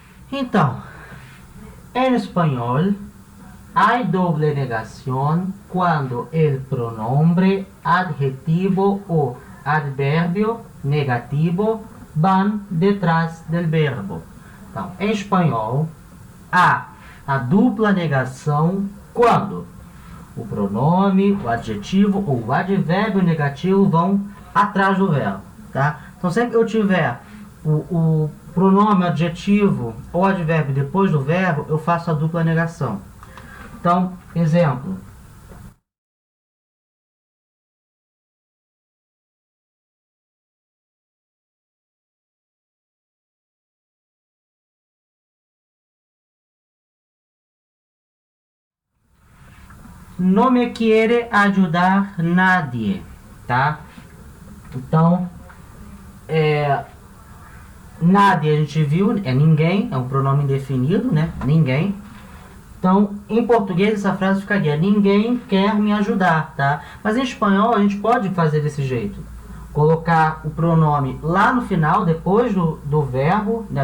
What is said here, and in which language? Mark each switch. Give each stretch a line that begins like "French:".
Portuguese: Então, em espanhol,
Spanish: hay doble negación cuando el pronombre, adjetivo o adverbio negativo van detrás del verbo.
Portuguese: Então, em espanhol, há a dupla negação quando o pronome, o adjetivo ou o advérbio negativo vão atrás do verbo, tá? Então, sempre que eu tiver o pronome, adjetivo ou advérbio depois do verbo, eu faço a dupla negação. Então, exemplo.
Spanish: No me quiere ayudar nadie, tá?
Portuguese: Então, nadie a gente viu, é ninguém, é um pronome indefinido, né? Ninguém. Então, em português essa frase ficaria: ninguém quer me ajudar, tá? Mas em espanhol a gente pode fazer desse jeito. Colocar o pronome lá no final, depois do verbo, né?